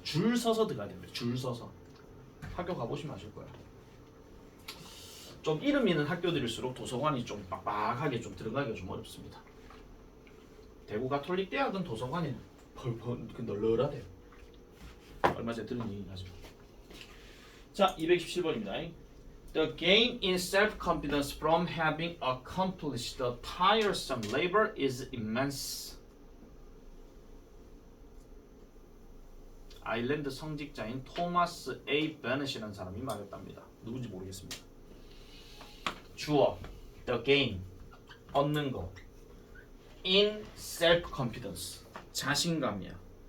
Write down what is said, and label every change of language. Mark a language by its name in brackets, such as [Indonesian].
[Korean] 줄 서서 들어가야 됩니다. 줄 서서. 학교 가보시면 아실 거예요. 좀 이름 있는 학교들일수록 도서관이 좀 빡빡하게 좀 들어가기가 좀 어렵습니다. 대구 가톨릭 대학은 도서관이 널널하대요. 얼마 전에 들은 얘기긴 하지만. 자, 217번입니다. [English] The gain in self-confidence from having accomplished the tiresome labor is immense. [Korean] 아일랜드 성직자인 토마스 A. 베넷이라는 사람이 말했답니다. 누군지 모르겠습니다. 주어 [English] the gain [Korean] 얻는 거 [English] in self-confidence [Korean] 자신감이야.